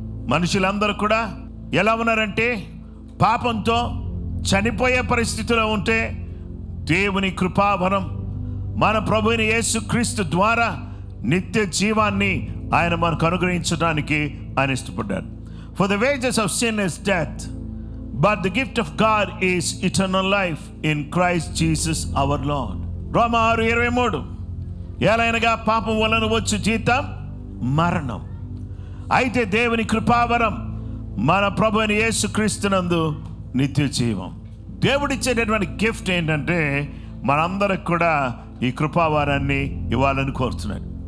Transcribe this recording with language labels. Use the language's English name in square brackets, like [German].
[Telugu] మనుషులందరూ కూడా ఎలా ఉన్నారంటే పాపంతో చనిపోయే పరిస్థితిలో ఉంటే దేవుని కృపావరం మన ప్రభువైన యేసుక్రీస్తు ద్వారా నిత్య జీవాన్ని ఆయన మనకు అనుగ్రహించడానికి ఆయన ఇష్టపడ్డారు. [English] For the wages of sin is death, but the gift of God is eternal life in Christ Jesus our Lord. [Telugu] రోమా 6:23, ఎలాగనగా పాపం వలన వచ్చు జీతం మరణం, అయితే దేవుని కృపావరం మన ప్రభువైన యేసుక్రీస్తునందు నిత్య జీవం. దేవుడిచ్చేటటువంటి గిఫ్ట్ ఏంటంటే మనందరికి కూడా ఈ కృపావరాన్ని ఇవ్వాలని కోరుతున్నాడు.